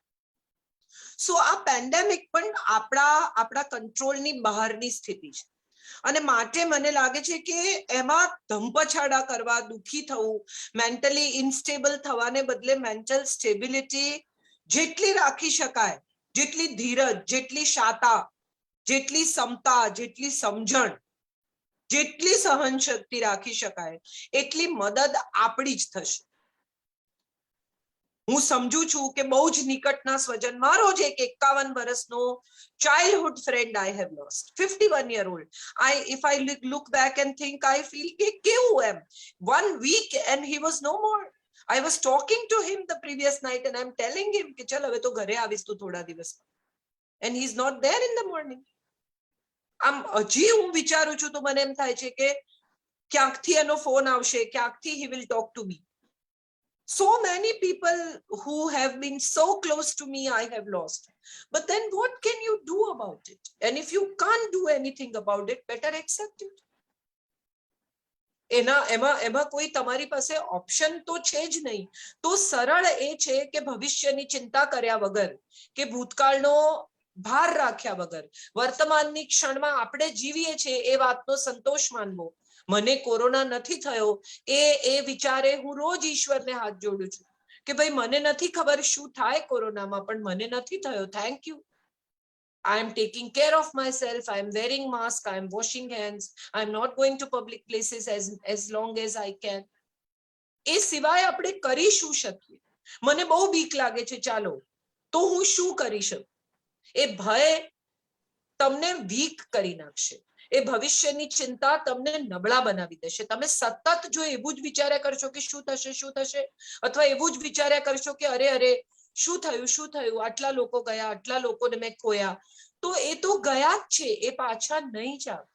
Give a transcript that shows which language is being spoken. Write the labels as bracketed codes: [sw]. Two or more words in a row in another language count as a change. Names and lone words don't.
[gu] સો આ પેન્ડેમિક પણ આપણા કંટ્રોલની બહારની સ્થિતિ છે અને માટે મને લાગે છે કે એમાં ધંપછાડા કરવા, દુઃખી થવું, [en] mentally unstable [gu] થવાને બદલે [en] mental stability [gu] જેટલી રાખી શકાય, જેટલી ધીરજ, જેટલી શાતા, જેટલી સમતા, જેટલી સમજણ, જેટલી સહન શક્તિ રાખી શકાય એટલી મદદ આપણી જ થશે. હું સમજુ છું કે બહુ જ નિકટના સ્વજન, મારો જ એક 51 વર્ષનો [en] childhood friend I have lost, 51-year-old. If I look back and think, I feel [gu] કે કેવું એમ [en] 1 week and he was no more. I was talking to him the previous night and I'm telling him [gu] કે ચલ હવે તો ઘરે આવીશ તું થોડા દિવસમાં, [en] and he's not there in the morning. [gu] આમ હજી હું વિચારું છું તો મને એમ થાય છે કે ક્યાંકથી એનો ફોન આવશે, ક્યાંકથી [en] he will talk to me. So many people who have been so close to me I have lost. But then what can you do about it? And if you can't do anything about it, better accept it. [gu] એમાં કોઈ તમારી પાસે ઓપ્શન તો છે જ નહીં. તો સરળ એ છે કે ભવિષ્યની ચિંતા કર્યા વગર કે ભૂતકાળનો ભાર રાખ્યા વગર વર્તમાનની ક્ષણમાં આપણે જીવીએ છીએ એ વાતનો સંતોષ માનવો. મને કોરોના નથી થયો એ વિચારે હું રોજ ઈશ્વરને હાથ જોડું છું કે ભાઈ મને નથી ખબર શું થાય કોરોનામાં, પણ મને નથી થયો, [en] thank you. I am taking care of myself. I am wearing mask. I am washing hands. I am not going to public places as long as I can. [gu] એ સિવાય આપણે કરી શું શકીએ? મને બહુ બીક લાગે છે, ચાલો તો હું શું કરી શકું? એ ભય તમને વીક કરી નાખશે. એ ભવિષ્યની ચિંતા તમને નબળા બનાવી દેશે. તમે સતત જો એવું જ વિચાર્યા કરશો કે શું થશે, અથવા એવું જ વિચાર્યા કરશો કે અરે શું થયું, આટલા લોકો ગયા, આટલા લોકોને મેં ખોયા, તો એ તો ગયા જ છે, એ પાછા નહીં જ આવે.